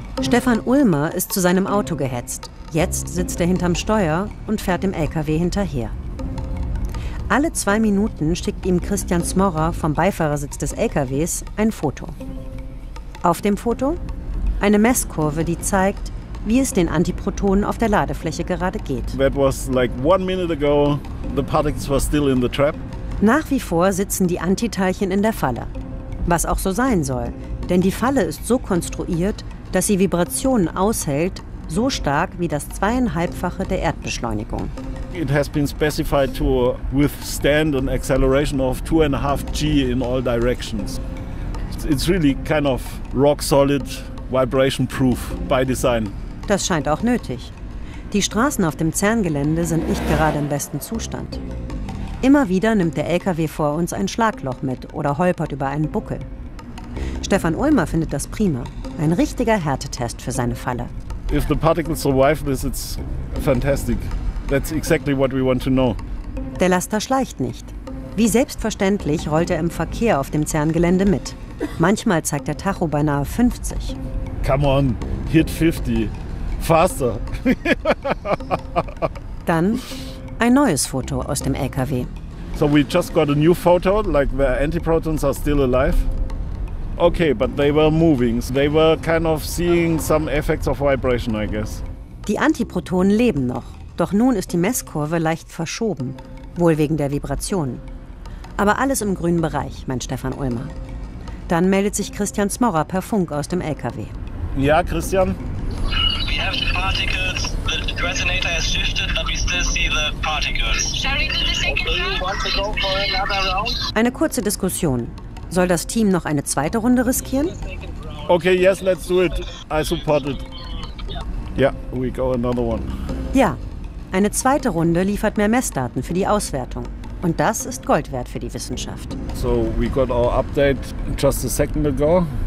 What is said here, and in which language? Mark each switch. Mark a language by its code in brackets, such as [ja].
[de] Stefan Ulmer ist zu seinem Auto gehetzt. Jetzt sitzt er hinterm Steuer und fährt dem LKW hinterher. Alle 2 Minuten schickt ihm Christian Smorrer vom Beifahrersitz des LKWs ein Foto. Auf dem Foto? Eine Messkurve, die zeigt, wie es den Antiprotonen auf der Ladefläche gerade geht. [en] That was like 1 minute ago. The particles were still in the trap. [de] Nach wie vor sitzen die Antiteilchen in der Falle. Was auch so sein soll, denn die Falle ist so konstruiert, dass sie Vibrationen aushält, so stark wie das 2,5-fache der Erdbeschleunigung. [en] It has been specified to withstand an acceleration of 2.5 g in all directions. It's really kind of rock solid. Vibration-proof by design. [de] Das scheint auch nötig. Die Straßen auf dem CERN-Gelände sind nicht gerade im besten Zustand. Immer wieder nimmt der LKW vor uns ein Schlagloch mit oder holpert über einen Buckel. Stefan Ulmer findet das prima. Ein richtiger Härtetest für seine Falle. [en] If the particles survive this, it's fantastic. That's exactly what we want to know. [de] Der Laster schleicht nicht. Wie selbstverständlich rollt er im Verkehr auf dem CERN-Gelände mit. Manchmal zeigt der Tacho beinahe 50. [en] Come on, hit 50. Faster. [de] Dann ein neues Foto aus dem LKW. [en] So we just got a new photo, like the antiprotons are still alive. Okay, but they were moving. They were kind of seeing some effects of vibration, I guess. [de] Die Antiprotonen leben noch. Doch nun ist die Messkurve leicht verschoben. Wohl wegen der Vibrationen. Aber alles im grünen Bereich, meint Stefan Ulmer. Dann meldet sich Christian Smorrer per Funk aus dem LKW. Ja, Christian? [en] We have the particles. The resonator has shifted, but we still see the particles. Shall we do the second round? Do you want to go for another round? [de] Eine kurze Diskussion. Soll das Team noch eine zweite Runde riskieren? [en] Okay, yes, let's do it. I support it. Yeah, we go another one. [de] Ja, eine zweite Runde liefert mehr Messdaten für die Auswertung. Und das ist Gold wert für die Wissenschaft. [en] So, we got our update just a second ago.